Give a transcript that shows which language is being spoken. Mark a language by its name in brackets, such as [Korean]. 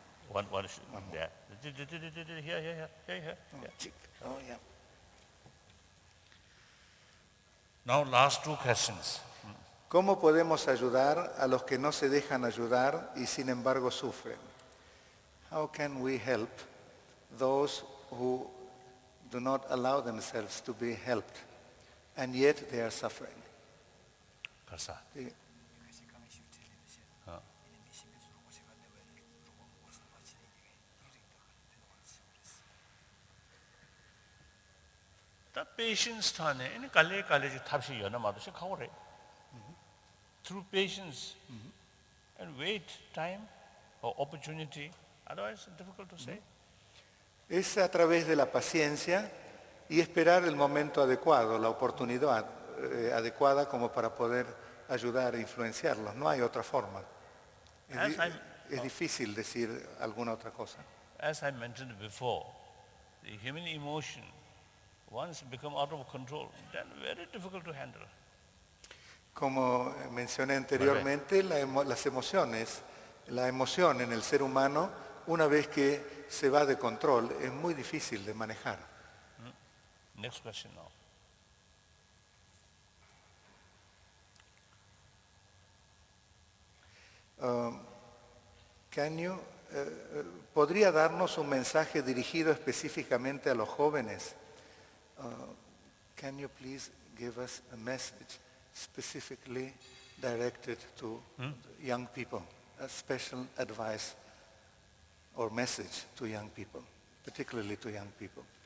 [English] One there. Here. Oh, yeah. Now last two questions. [Spanish] ¿Cómo podemos ayudar a los que no se dejan ayudar y sin embargo sufren? [English] How can we help those who do not allow themselves to be helped and yet they are suffering? Karsa. [Spanish] Sí. The patience thane in kale ji thapsi yana madu se khawre. [English] Through patience and wait time or opportunity, otherwise difficult to say. [Spanish] Es a través de la paciencia y esperar el momento adecuado, la oportunidad adecuada como para poder ayudar e influenciarlos. No hay otra forma. Es difícil decir alguna otra cosa. [English] As I mentioned before, the human emotion, once become out of control, then very difficult to handle. [Spanish] Como mencioné anteriormente, las emociones, la emoción en el ser humano, una vez que se va de control, es muy difícil de manejar. [English] Next question now. Can you [Spanish] ¿podría darnos un mensaje dirigido específicamente a los jóvenes? [English] Can you please give us a message specifically directed to young people, a special advice or message to young people, particularly to young people?